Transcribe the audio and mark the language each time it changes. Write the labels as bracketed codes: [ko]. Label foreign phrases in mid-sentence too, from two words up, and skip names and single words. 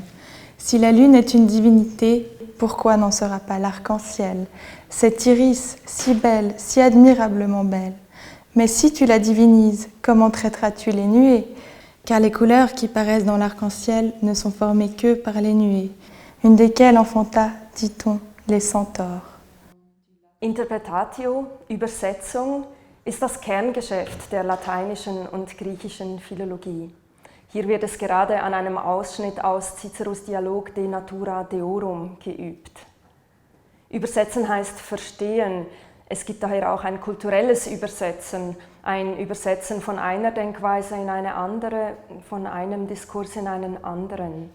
[fr] Si la lune est une divinité, pourquoi n'en sera pas l'arc-en-ciel, cette iris si belle, si admirablement belle? Mais si tu la divinises, comment traiteras-tu les nuées? Car les couleurs qui paraissent dans l'arc-en-ciel ne sont formées que par les nuées, une desquelles enfanta, dit-on, les centaures. [de] Interpretatio, Übersetzung, ist das Kerngeschäft der lateinischen und griechischen Philologie. Hier wird es gerade an einem Ausschnitt aus Ciceros Dialog De Natura Deorum geübt. Übersetzen heißt verstehen. Es gibt daher auch ein kulturelles Übersetzen, ein Übersetzen von einer Denkweise in eine andere, von einem Diskurs in einen anderen.